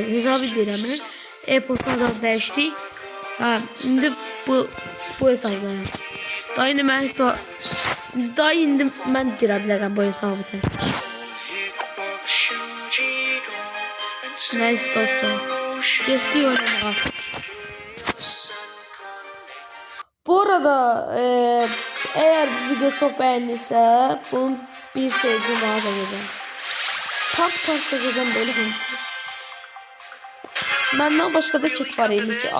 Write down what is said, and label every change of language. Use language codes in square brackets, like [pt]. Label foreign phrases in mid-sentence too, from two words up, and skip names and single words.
[az] Hesabı deyirəm, e-posta da dəyişdik. İndi bu hesabdayım. Daha indi mən girə bilərəm bu hesabı tək. [tr] Neyse dostlar, getdik oynamağa. Bu arada eğer bu video çok beğenilirse bunun bir sevdiğini daha da yapacağım. Tam yapacağım böyle konuşuyor. Benden başka da kit var yemin ki.